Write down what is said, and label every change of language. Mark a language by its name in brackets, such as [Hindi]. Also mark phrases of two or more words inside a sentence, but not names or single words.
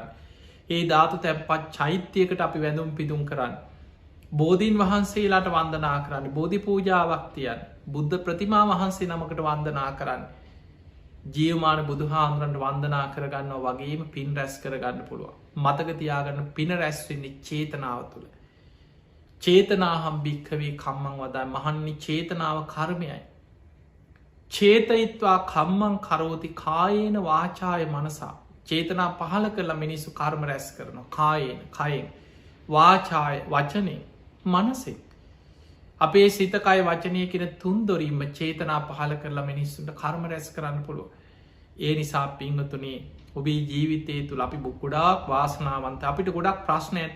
[Sinhala] ඒ ධාතු තැප්පත් චෛත්‍යයකට අපි වැඳුම් පිදුම් කරන්න. බෝධීන් වහන්සේලාට වන්දනා කරන්න, බෝධි පූජාවක් තියන්, බුද්ධ ප්‍රතිමා වහන්සේ නමකට වන්දනා කරන්න. ජීවමාන බුදුහාමුදුරන්ට වන්දනා කරගන්නවා වගේම පින් රැස් කරගන්න පුළුවන්. මතක තියාගන්න පින රැස්වෙන්නේ චේතනාව තුළ. [Pali] චේතනාහම් භික්ඛවේ කම්මං වදයි. [Sinhala] මහන්නි චේතනාව කර්මයයි. [Pali] චේතයිත්වා කම්මං කරෝති කායේන වාචාය මනසා. [Sinhala] චේතනා පහල කරලා මිනිස්සු කර්ම රැස් කරනවා. කායේන කයෙන් වාචාය වචනේ මනසේ. අපේ සිතකය වචනය කෙන තුන්දොරීම චේතනා පහල කරලා මිනිස්සුන්ට කර්ම රැස් කරන්න පුළුව. ඒ නිසා පිංහතුනේ ඔබේ ජීවිතය තුළ අපි ගොඩාක් වාසනාවන්ත අපිට ගොඩක් ප්‍රශ්න ඇති.